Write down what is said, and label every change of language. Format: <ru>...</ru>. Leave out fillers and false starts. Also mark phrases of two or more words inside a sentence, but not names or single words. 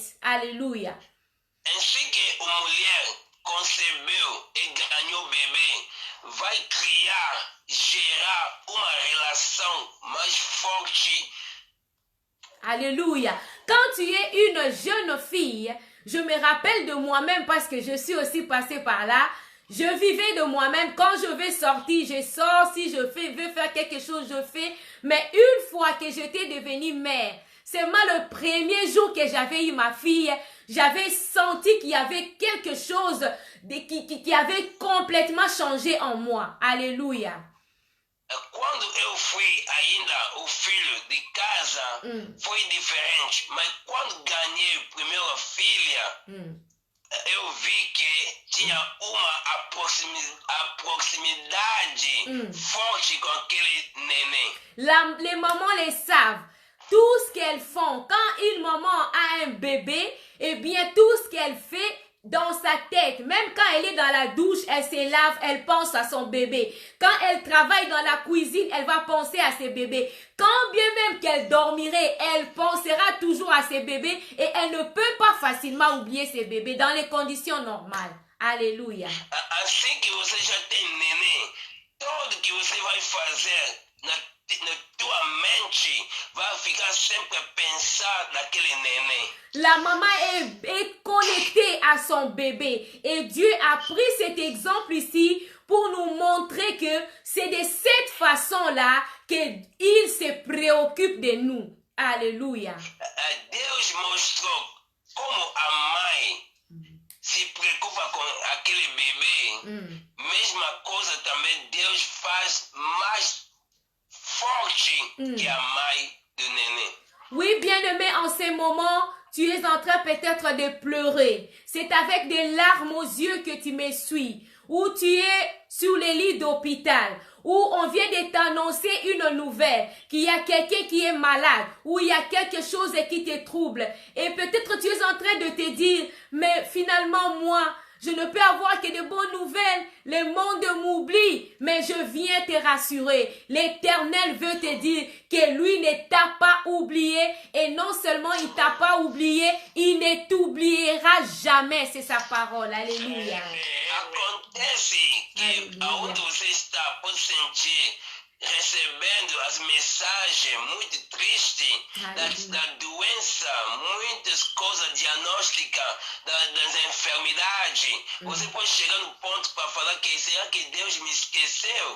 <fr>Alléluia. Ainsi que</fr> <pt>a mulher concebeu e ganhou bebê, vai criar, gerar uma relação mais forte.</pt> <fr>Alléluia. Quand tu es une jeune fille, je me rappelle de moi-même parce que je suis aussi passée par là. Je vivais de moi-même. Quand je vais sortir, je sors. Si je veux faire quelque chose, je fais. Mais une fois que j'étais devenue mère, seulement le premier jour que j'avais eu ma fille, j'avais senti qu'il y avait quelque chose qui avait complètement changé en moi. Alléluia.</fr> <pt>Quando eu fui ainda o filho de casa, foi diferente. Mas quando ganhei a primeira filha, eu vi que tinha uma proximidade forte com aquele neném.</pt> <fr>Les mamans les savent. Tout ce qu'elles font. Quand une maman a un bébé, eh bien tout ce qu'elle fait dans sa tête, même quand elle est dans la douche, elle se lave, elle pense à son bébé. Quand elle travaille dans la cuisine, elle va penser à ses bébés. Quand bien même qu'elle dormirait, elle pensera toujours à ses bébés et elle ne peut pas facilement oublier ses bébés dans les conditions normales. Alléluia.</fr> <pt>Assim que você já tem neném, tudo que você vai fazer na tua mente vai ficar sempre a pensar naquele neném.</pt> <fr>La maman est connectée à son bébé et Dieu a pris cet exemple ici pour nous montrer que c'est de cette façon-là qu'il se préoccupe de nous. Alléluia.</fr> <pt>Deus mostrou como a mãe se preocupa com aquele bebê. Mesma coisa também Deus faz mais forte que a mãe do neném.</pt> <fr>Oui, bien-aimé, en ces moments, tu es en train peut-être de pleurer. C'est avec des larmes aux yeux que tu me suis. Ou tu es sur les lits d'hôpital. Ou on vient de t'annoncer une nouvelle. Qu'il y a quelqu'un qui est malade. Ou il y a quelque chose qui te trouble. Et peut-être tu es en train de te dire, mais finalement moi, je ne peux avoir que de bonnes nouvelles. Le monde m'oublie, mais je viens te rassurer. L'Éternel veut te dire que lui ne t'a pas oublié. Et non seulement il t'a pas oublié, il ne t'oubliera jamais. C'est sa parole. Alléluia.</fr> <pt>Acontece que aonde você está, pode sentir recebendo as mensagens muito tristes da doença, muitas coisas diagnósticas das enfermidades. Você pode chegar no ponto para falar que será que Deus me esqueceu?</pt>